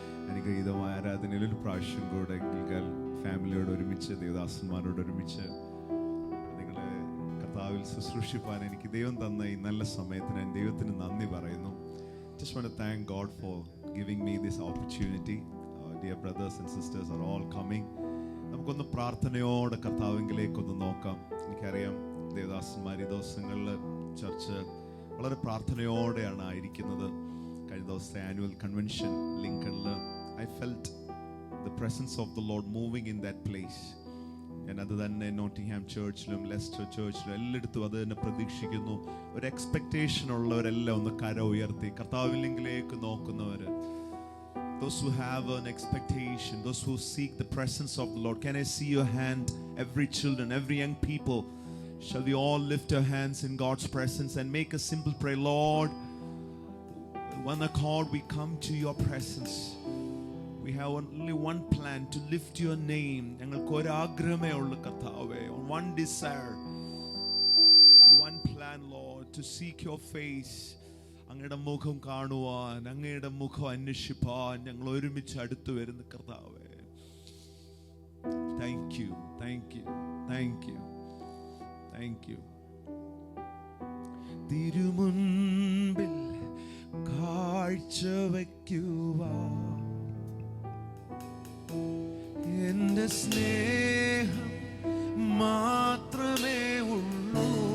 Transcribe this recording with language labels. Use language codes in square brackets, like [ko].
[ml] അനുഗ്രഹീതമായ ആരാധനയിൽ ഒരു പ്രാവശ്യം കൂടെ ഗിൽഗാൽ ഫാമിലിയോട് ഒരുമിച്ച് ദേവദാസന്മാരോട് ഒരുമിച്ച് നിങ്ങളെ കർത്താവിൽ ശുശ്രൂഷിപ്പാൻ എനിക്ക് ദൈവം തന്ന ഈ നല്ല സമയത്തിന് ഞാൻ ദൈവത്തിന് നന്ദി പറയുന്നു. [en] Just want to thank God for giving me this opportunity. Dear brothers and sisters are all coming. [ml] നമുക്കൊന്ന് പ്രാർത്ഥനയോടെ കർത്താവിങ്കിലേക്കൊന്ന് നോക്കാം. എനിക്കറിയാം ദേവദാസന്മാർ ഈ ദിവസങ്ങളിൽ ചർച്ച് വളരെ പ്രാർത്ഥനയോടെയാണ് ആയിരിക്കുന്നത്. കഴിഞ്ഞ ദിവസത്തെ annual convention ലിങ്കണിൽ [en] I felt the presence of the Lord moving in that place. [ml] ഞാൻ അത് തന്നെ നോട്ടിംഗ്ഹാം ചർച്ചിലും ലെസ്റ്റർ ചർച്ചിലും എല്ലായിടത്തും അത് തന്നെ പ്രതീക്ഷിക്കുന്നു. ഒരു എക്സ്പെക്ടേഷൻ ഉള്ളവരെല്ലാം ഒന്ന് കര ഉയർത്തി കർത്താവിലേക്ക് നോക്കുന്നവർ, [en] those who have an expectation, those who seek the presence of the Lord, can I see your hand? Every children, every young people, shall we all lift our hands in God's presence and make a simple prayer? Lord, one accord we come to your presence. We have only one plan, to lift your name. [ml] ഞങ്ങൾക്ക് ഒരു ആഗ്രഹമേ ഉള്ളൂ കർത്താവേ, [en] one desire, one plan, Lord, to seek your face. [ml] അങ്ങയുടെ മുഖം കാണുവാൻ, അങ്ങയുടെ മുഖം അന്വേഷിപ്പാൻ ഞങ്ങൾ ഒരുമിച്ച് അടുത്തു വരുന്ന കർത്താവേ. [en] Thank you, thank you, thank you, thank you. [ml] തിരുമുൻപിൽ കാഴ്ച വയ്ക്കുവാൻ എന്റെ സ്നേഹം മാത്രമേ ഉള്ളൂ.